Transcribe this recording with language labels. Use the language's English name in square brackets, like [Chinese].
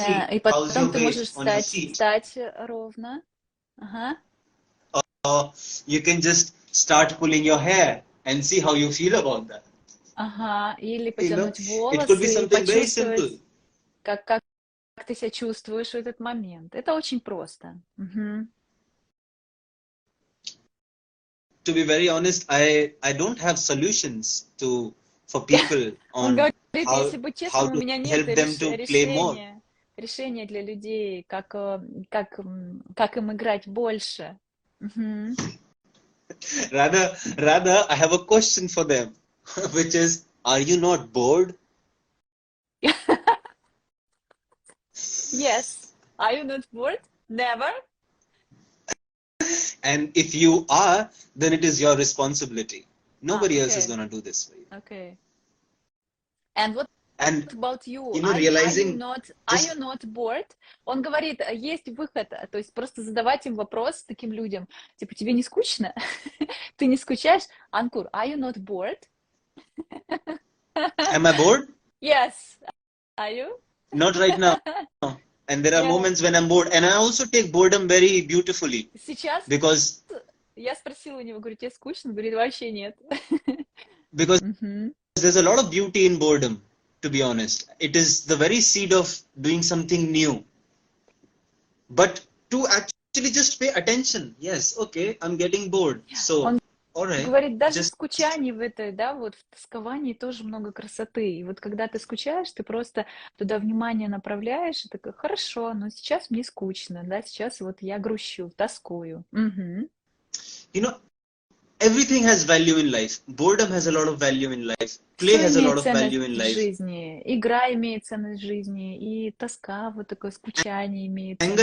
[Russian] И потом ты можешь встать ровно. [English] Or you can just start pulling your hair and see how you feel about that. [Russian] Или потянуть волосы, [English] it could be something very simple. [Russian] Как ты себя чувствуешь в этот момент. Это очень просто. [English] To be very honest, I don't have solutions for people on how to help them to play more. [Russian] Решение для людей, как им играть больше. [English] Rather, I have a question for them, which is, are you not bored? Yes. Are you not bored? Never. And if you are, then it is your responsibility. Nobody else is going to do this for you. Okay. And what about you? You know, are you not bored? [Russian] Он говорит, есть выход, то есть просто задавать им вопрос таким людям, типа, тебе не скучно? Ты не скучаешь? [English] Анкур, are you not bored? Am I bored? Yes. Are you? Not right now. And there are moments when I'm bored. And I also take boredom very beautifully. [Russian] Сейчас? [English] Because [Russian] я спросила у него, говорю, тебе скучно? Он говорит, вообще нет. [English] Because there's a lot of beauty in boredom, to be honest. It is the very seed of doing something new. But to actually just pay attention. Yes, okay, I'm getting bored. So, alright. [Russian] Говорит, даже в скучании в этой, да, вот в тосковании тоже много красоты. И вот когда ты скучаешь, ты просто туда внимание направляешь, и такой, хорошо, но сейчас мне скучно, да, сейчас вот я грущу, тоскую. [English] You know, everything has value in life. Boredom has a lot of value in life. Play has a lot of value in life. [Russian] Жизни. Игра имеет ценность в жизни, и тоска, вот такое скучание имеет ценность.